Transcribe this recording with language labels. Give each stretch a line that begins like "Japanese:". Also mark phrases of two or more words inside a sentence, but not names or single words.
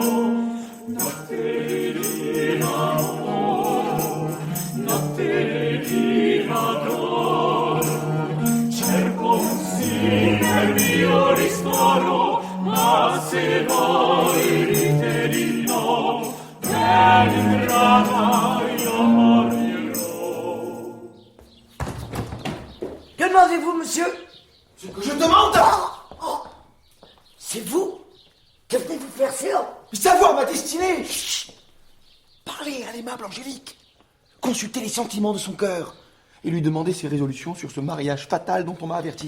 Italian: Notte di amor, notte di adoro, cerco un sì per mio ristoro, ma se voi dite di no, per ingrata io morirò.
French: Que demandez-vous, monsieur? Ce que je demande, C'est vous? Que venez-vous faire, Céan? savoir ma destinée. Chut. Parlez à l'aimable Angélique. Consulter les sentiments de son cœur et lui demander ses résolutions sur ce mariage fatal dont on m'a averti.